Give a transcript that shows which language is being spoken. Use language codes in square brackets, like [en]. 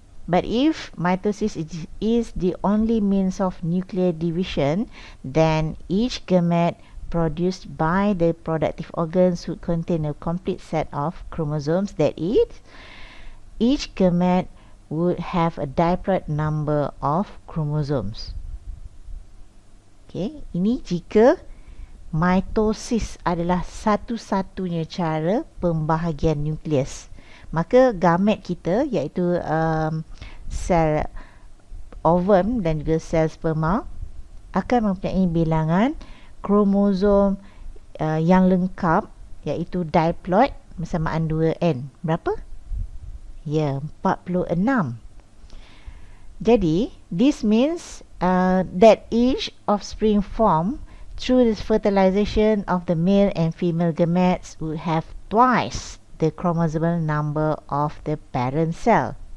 [en] But if mitosis is the only means of nuclear division, then each gamete produced by the productive organs would contain a complete set of chromosomes. That is, each gamete would have a diploid number of chromosomes. [ms] Okay, ini jika mitosis adalah satu-satunya cara pembahagian nukleus. Maka gamet kita iaitu sel ovum dan juga sel sperma akan mempunyai bilangan kromosom yang lengkap iaitu diploid bersamaan 2N. Berapa? Ya, 46. [en] Jadi, this means that each offspring formed through the fertilization of the male and female gametes would have twice the chromosomal number of the parent cell.